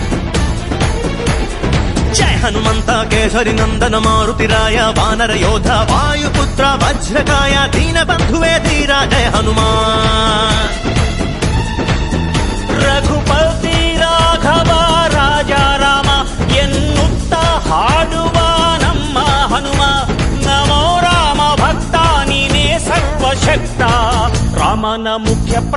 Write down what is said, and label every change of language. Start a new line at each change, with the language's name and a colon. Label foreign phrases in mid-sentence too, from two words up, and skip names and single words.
Telugu: జయ హనుమంత కేసరి నందన మారుతిరాయ వానర యోధ వాయుపుత్ర వజ్రకాయ దీన బంధువే ధీర జయ హనుమాన్.
Kannada: ರಘುಪತಿ ರಾಘವ ರಾಜಾ ರಾಮ ಎನ್ನುತ್ತ ಹಾಡುವ ನಮ್ಮ ಹನುಮ ನಮೋ ರಾಮ ಭಕ್ತ ನೀನೇ ಸರ್ವಶಕ್ತ ರಾಮನ ಮುಖ್ಯ